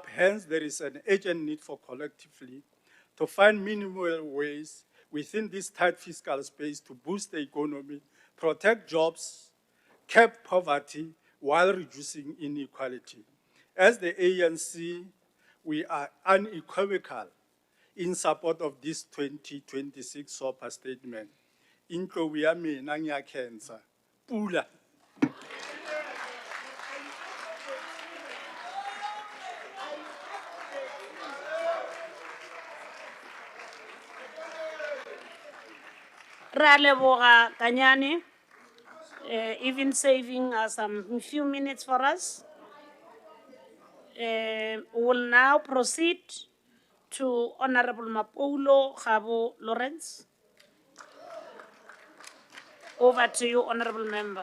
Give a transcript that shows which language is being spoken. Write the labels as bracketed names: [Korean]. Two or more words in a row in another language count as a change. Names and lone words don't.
[English] Hence, there is an urgent need for collectively to find minimal ways within this tight fiscal space to boost the economy, protect jobs, curb poverty, while reducing inequality. As the ANC, we are unequivocal in support of this 2026 SOPA statement. Intlo ya mina ngiyakhensa. [Tswana] Pula. Ra leboga Kanyane, [English] even saving us some few minutes for us. We will now proceed to Honorable Mapoulo Khabo Lawrence. Over to you, Honorable Member.